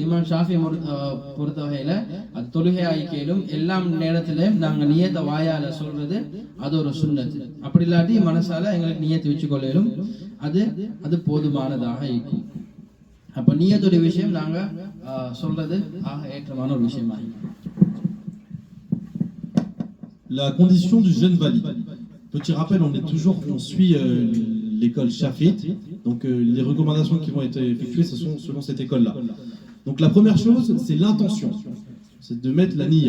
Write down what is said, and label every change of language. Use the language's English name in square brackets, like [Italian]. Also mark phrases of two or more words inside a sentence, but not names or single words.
[Tamil] இமாம் ஷாஃபி பொறுத்த வகையில அது தொழுகை ஆய்க்கையிலும் எல்லா நேரத்திலையும் நாங்கள் நியத்தை வாயால சொல்றது அது ஒரு சுன்னத். அப்படி இல்லாட்டி மனசால எங்களுக்கு நியத்தை வச்சுக்கொள்ளும். அது அது போதுமானதாக இருக்கும். அப்ப நியத்துடைய விஷயம் நாங்க சொல்றது ஆக ஏற்றமான ஒரு விஷயமா இருக்கும். [French] La condition du jeûne valide. Petit rappel, on suit l'école Shafit. Donc les recommandations qui vont être effectuées, ce sont selon cette école-là. Donc la première chose, c'est l'intention. C'est de mettre la niya.